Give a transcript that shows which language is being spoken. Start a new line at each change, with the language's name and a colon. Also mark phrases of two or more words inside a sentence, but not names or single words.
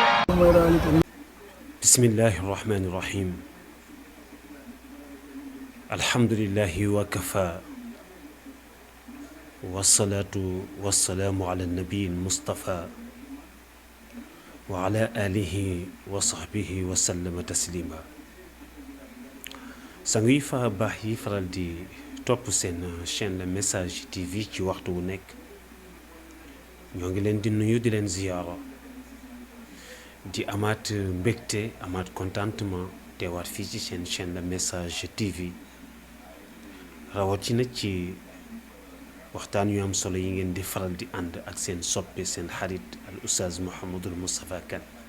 Arabic: بسم الله الرحمن الرحيم الحمد لله وكفى والصلاة والسلام على النبي المصطفى وعلى آله وصحبه وسلم تسليما
Wolof: sanguy fa baax yi faral di topp seen chaîne Le Message TV ci waxtu wu nekk ñoo ngi leen di nuyu di leen ziyaara di amaat mbégte amaat contentement teewaat fii ci seen chaîne Le Message TV rawatina ci waxtaan yu am solo yi ngeen di faral di ànd ak seen soppe seen xarit al oustaz Mouhamadul Moustapha Kane